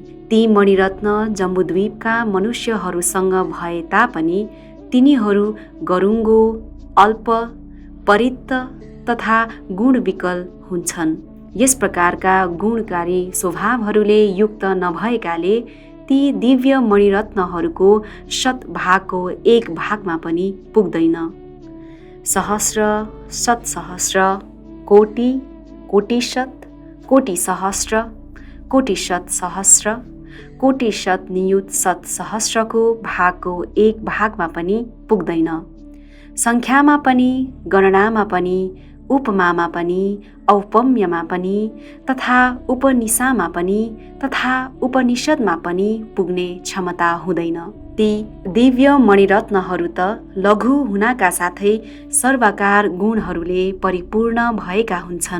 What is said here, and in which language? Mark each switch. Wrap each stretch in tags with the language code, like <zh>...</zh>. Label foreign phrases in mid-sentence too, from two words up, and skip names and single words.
<ne>ती मणिरत्न जम्बुद्वीपका मनुष्यहरूसँग भए तापनि तिनीहरू गरुङ्गो, अल्प, परित्त तथा गुणविकल हुन्छन्। यस प्रकारका गुणकारी स्वभावहरूले युक्त नभएकाले ती दिव्य मणिरत्नहरूको शतभागको एक भागमा पनि पुग्दैन। सहस्र, शतसहस्र, कोटि, कोटिशत, कोटिसहस्र, कोटिशत सहस्र, कोटिशत नियुत शत सहस्रको भागको एक भागमा पनि पुग्दैन। सङ्ख्यामा पनि, गणनामा पनि, उपमामा पनि, औपम्यमा पनि तथा उपनिषामा पनि तथा उपनिषदमा पनि पुग्ने क्षमता हुँदैन। ती दिव्य मणिरत्नहरू त लघु हुनाका साथै सर्वाकार गुणहरूले परिपूर्ण भएका हुन्छन्।</ne>